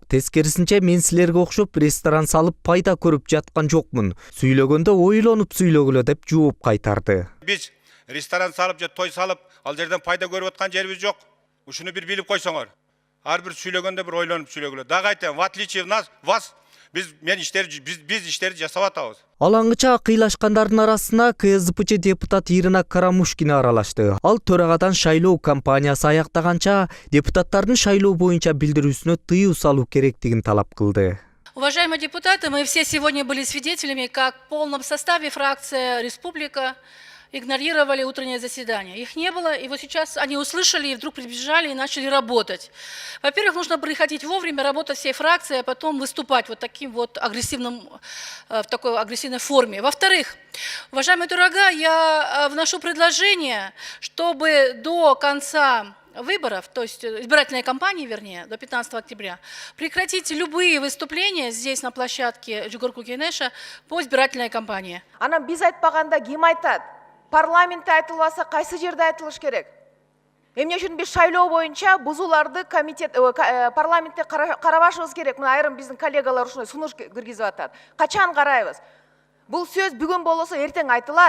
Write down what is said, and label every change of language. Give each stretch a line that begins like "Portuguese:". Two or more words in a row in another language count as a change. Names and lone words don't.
Kyrgyz: Тескерисинче, мен силерге окшоп ресторан салып пайда көрүп жаткан жокмун. Сүйлөгөндө ойлонуп сүйлөгүлө деп жооп кайтарды. Биз ресторан салып же той салып, ал жерден пайда көрүп аткан жерибиз жок. Ушуну бир билип койсоңор. Ар бир сүйлөгөндө бир ойлонуп сүйлөгүлө. Дагы айтам,
Russian: в отличие вас,
Kyrgyz: биз иштерди жасап атабыз. Алаңгыча кыйлашкандардын арасына КСДПчы депутат Ирина Карамушкина аралашты. Ал төрагадан шайлоо кампаниясы аяктаганча депутаттардын шайлоо боюнча билдирүүсүнө тыюу салуу керектигин талап кылды.
Russian: Уважаемые депутаты, мы все сегодня были свидетелями, как в полном составе фракция «Республика» игнорировали утреннее заседание. Их не было, и вот сейчас они услышали и вдруг прибежали и начали работать. Во-первых, нужно приходить вовремя, работать всей фракцией, а потом выступать вот таким вот агрессивным, в такой агрессивной форме. Во-вторых, уважаемые дорога, я вношу предложение, чтобы до конца выборов, то есть избирательной кампании, вернее, до 15 октября, прекратить любые выступления здесь на площадке Жогорку Кенеша по избирательной кампании.
Kyrgyz: Анан биз айтпаганда ким айтат? Парламентте айтылбаса кайсы жерде айтылыш керек? Эмне үчүн биз шайлоо боюнча бузууларды парламентте карабашыбыз керек? Мына айрым биздин коллегалар ушундай сунуш киргизип атат. Качан карайбыз? Бул сөз бүгүн болосо эртең айтылат.